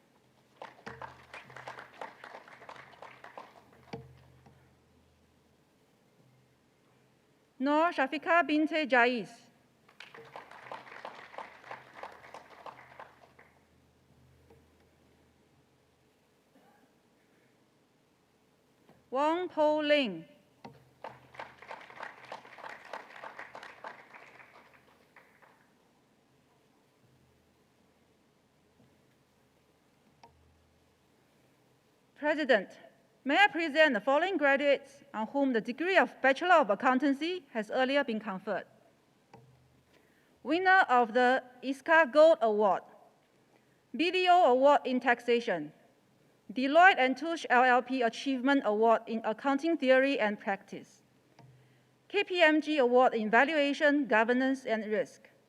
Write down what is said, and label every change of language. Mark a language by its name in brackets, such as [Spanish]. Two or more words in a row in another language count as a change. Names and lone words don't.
[English] Noor Shafika binte Jais, Wang Po Ling, President, may I present the following graduates on whom the degree of Bachelor of Accountancy has earlier been conferred. Winner of the ISCA Gold Award, BDO Award in Taxation, Deloitte & Touche LLP Achievement Award in Accounting Theory and Practice, KPMG Award in Valuation, Governance and Risk,